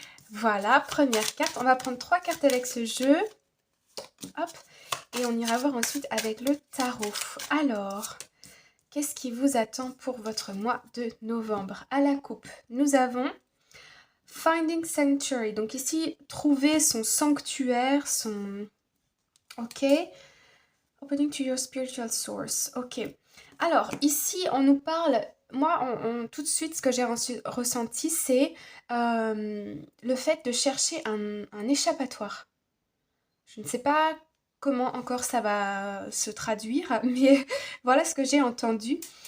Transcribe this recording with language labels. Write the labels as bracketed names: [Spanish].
[French] Voilà, première carte. On va prendre 3 cartes avec ce jeu. Hop, et on ira voir ensuite avec le tarot. Alors, qu'est-ce qui vous attend pour votre mois de novembre? À la coupe, nous avons Finding Sanctuary. Donc ici, trouver son sanctuaire, son... Ok. [English] Opening to your spiritual source. [French] Ok. Alors, ici, on nous parle... Moi, tout de suite, ce que j'ai ressenti, c'est le fait de chercher un échappatoire. Je ne sais pas comment encore ça va se traduire, mais voilà ce que j'ai entendu.